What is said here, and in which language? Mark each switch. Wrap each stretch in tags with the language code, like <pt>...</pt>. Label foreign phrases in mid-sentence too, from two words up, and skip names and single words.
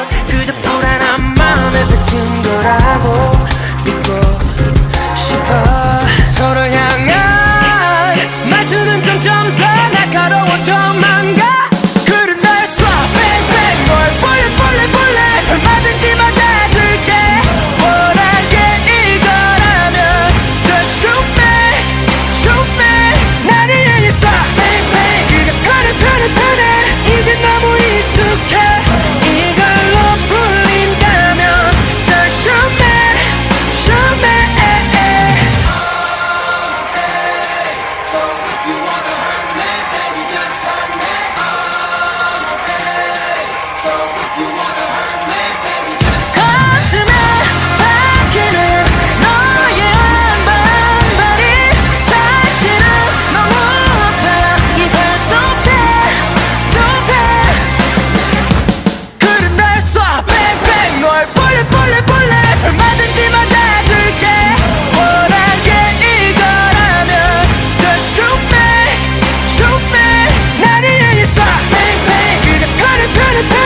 <ko>그저 불안한 마음에 뱉은 거라고 믿고 싶어. 서로 향한 말투는 점점 더 날카로워져만 가. 얼마든지 맞아줄게. 원한 게 이거라면</ko> <en>just shoot me shoot me.</en> <ko>나를 향해 쏴</ko> <en>bang bang.</en> <ko>그게 편해 편해 편해. 이제 너무 익숙해. 이걸로 풀린다면</ko> <en>just shoot me shoot me. So if you wanna hurt me, baby, just hurt me. I'm okay. So if you wanna hurt me, baby, just</en> <ko>가슴에 박히는 너의 한 발이 사실은 너무 아파. 이별</ko> <en>so bad so bad.</en> <ko>그래 날 쏴</ko> <en>bang bang. 널 bullet bullet bullet.</en> <ko>얼마든지 맞아줄게. 원한 게 이거라면</ko> <en>just shoot me shoot me.</en> <ko>나를 향해 쏴</ko> <en>bang bang.</en> <ko>그게 편해 편해 편해.</ko>